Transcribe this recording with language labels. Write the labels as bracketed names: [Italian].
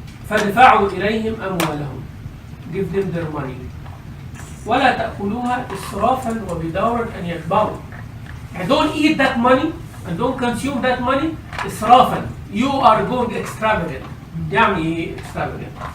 [Arabic] فادفعوا إليهم أموالهم, [English] give them their money. [Arabic] ولا تأكلوها إسرافا وبدارا أن يكبروا. [English] And don't eat that money and don't consume that money إسرافا. You are going extravagant. يعني extravagant.